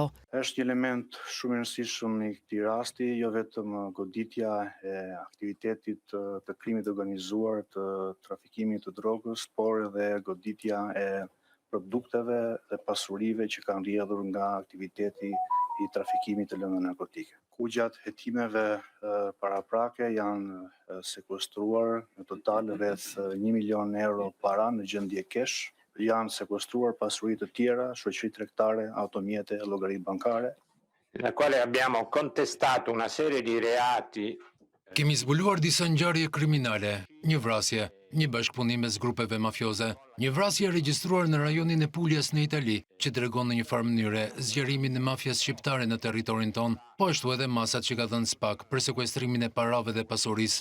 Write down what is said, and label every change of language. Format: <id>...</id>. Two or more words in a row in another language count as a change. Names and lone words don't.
<sq>Është një element shumë i rëndësishëm në këtij rasti, jo vetëm goditja e aktivitetit të krimit organizuar, të trafikimit të drogës, por edhe goditja e produkteve dhe pasurive që kanë rrjedhur nga aktiviteti i trafikimit të lëndave narkotike. Ku gjatë hetimeve paraprake janë sekuestruar në total rreth 1 milion euro para në gjendje kesh. Janë sekuestruar pasuri të tjera, shoqëri tregtare, automjete, llogari bankare.</sq> <it>Nella quale abbiamo contestato una serie di reati</it> <sq>Kemi zbuluar disa ngjarje kriminale, një vrasje, një bashkëpunim mes grupeve mafioze, një vrasje e regjistruar në rajonin e Puljas në Itali, që tregon në një farë mënyre zgjerimin e mafias shqiptare në territorin ton, po ashtu edhe masat që ka dhënë SPAK për sekuestrimin e parave dhe pasurisë.</sq>